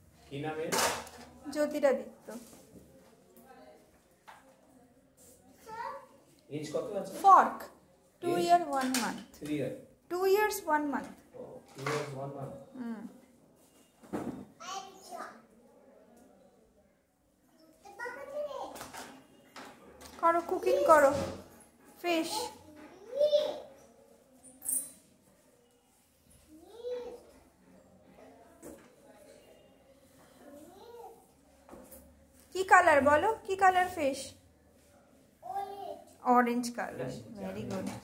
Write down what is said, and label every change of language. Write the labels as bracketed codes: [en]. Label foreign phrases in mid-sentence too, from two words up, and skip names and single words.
[bn] কি নামে? জ্যোতিরাদিত্য। এজ কত আছে? [en] ফর্ক 2 year 1 month 3 year 2 years 1 month 2 years 1 month করো কুকিং করো ফিশ কি কালার বলো কি colour fish orange colour very good